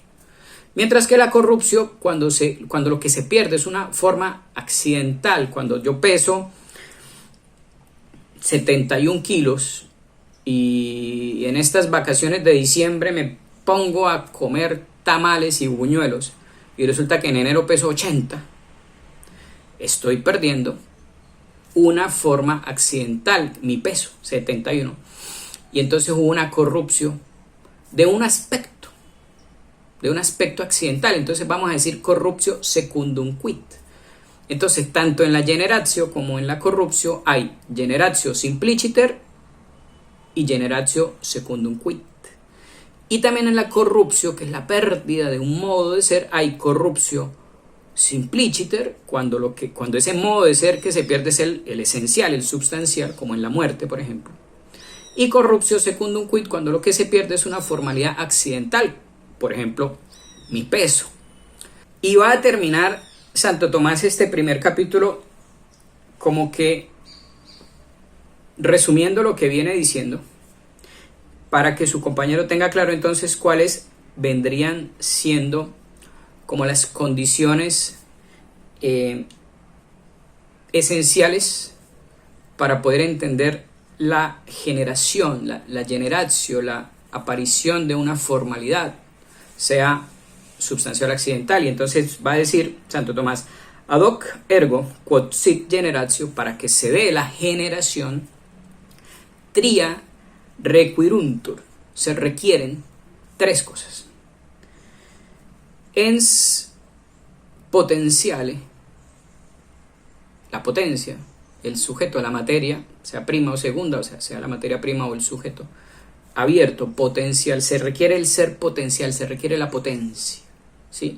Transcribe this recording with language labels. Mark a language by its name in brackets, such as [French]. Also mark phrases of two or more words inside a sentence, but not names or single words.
[Spanish] Mientras que la corrupción, cuando lo que se pierde es una forma accidental, cuando yo peso 71 kilos y en estas vacaciones de diciembre me pongo a comer tamales y buñuelos y resulta que en enero peso 80, estoy perdiendo una forma accidental, mi peso, 71. Y entonces hubo una corrupción de un aspecto accidental. Entonces vamos a decir [Latin] corruptio secundum quid. [Spanish] Entonces, tanto en la generatio como en la corruptio hay [Latin] generatio simpliciter [Spanish] y [Latin] generatio secundum quid. [Spanish] Y también en la corruptio, que es la pérdida de un modo de ser, hay [Latin] corruptio simpliciter, [Spanish] cuando ese modo de ser que se pierde es el esencial, el substancial, como en la muerte, por ejemplo. [Latin] Y corruptio secundum quid, [Spanish] cuando lo que se pierde es una formalidad accidental, por ejemplo, mi peso. Y va a terminar Santo Tomás este primer capítulo como que resumiendo lo que viene diciendo, para que su compañero tenga claro entonces cuáles vendrían siendo como las condiciones esenciales para poder entender la generación, la generatio, la aparición de una formalidad, sea substancial accidental. Y entonces va a decir Santo Tomás, [Latin] ad hoc ergo quod sit generatio, [Spanish] para que se dé la generación, [Latin] tria requiruntur, [Spanish] se requieren tres cosas. [Latin] Ens potentiale, [Spanish] la potencia, el sujeto, la materia, sea prima o segunda, o sea la materia prima o el sujeto, abierto, potencial, se requiere el ser potencial, se requiere la potencia, ¿sí?